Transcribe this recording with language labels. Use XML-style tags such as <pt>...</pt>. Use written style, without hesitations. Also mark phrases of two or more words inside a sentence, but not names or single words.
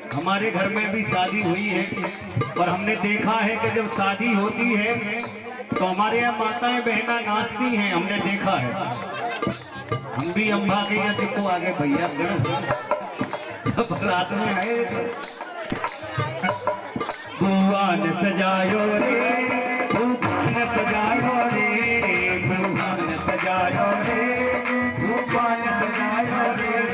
<hi>हमारे घर में भी शादी हुई है और हमने देखा है कि जब शादी होती है तो हमारे यहाँ माताएं बहना नाचती हैं, हमने देखा है। हम भी अम्बा के यहाँ देखो आगे भैया रात में आए भगवान सजायो रे, भगवान सजायो रे, भगवान सजायो रे, भगवान सजायो रे,</hi>